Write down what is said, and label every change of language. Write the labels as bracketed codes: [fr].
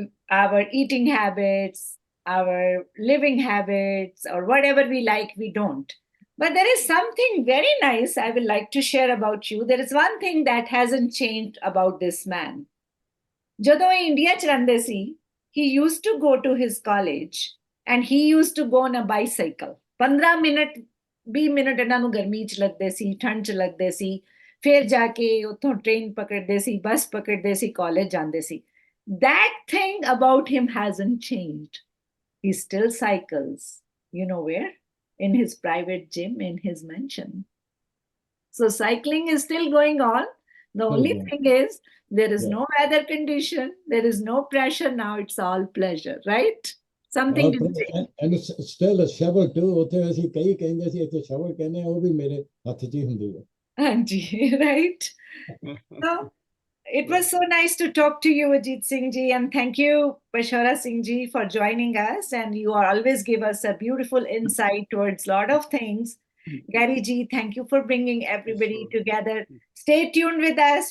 [en] Our eating habits, our living habits, or whatever we like, we don't. But there is something very nice I will like to share about you. There is one thing that hasn't changed about this man. [pa] Jadon India ch rande si, [en] he used to go to his college and he used to go on a bicycle. [pa] 15 minute 20 minute ਇਹਨਾਂ ਨੂੰ ਗਰਮੀ 'ਚ ਲੱਗਦੇ ਸੀ, ਠੰਡ 'ਚ ਲੱਗਦੇ ਸੀ, ਫਿਰ ਜਾ ਕੇ ਉੱਥੋਂ ਟ੍ਰੇਨ ਪਕੜਦੇ ਸੀ, ਬੱਸ ਪਕੜਦੇ ਸੀ, ਕਾਲਜ ਜਾਂਦੇ ਸੀ. [en] That thing about him hasn't changed. He still cycles. You know where? In his private gym, in his mansion. So cycling is still going on. The only thing is, there is no weather condition, there is no pressure now, it's all pleasure, right? Something to say. And still a shovel too. [pa] ਉੱਥੇ ਅਸੀਂ ਕਈ ਕਹਿੰਦੇ ਸੀ, ਇੱਥੇ shovel ਕਹਿੰਦੇ ਆ, ਉਹ ਵੀ ਮੇਰੇ ਹੱਥ 'ਚ ਹੀ ਹੁੰਦੀ ਹੈ. [en] Anji, right? So, it was so nice to talk to you, Ajit Singh ji, and thank you, Pashara Singh ji, for joining us. And you always give us a beautiful insight towards a lot of things. Gary ji, thank you for bringing everybody together. Stay tuned with us.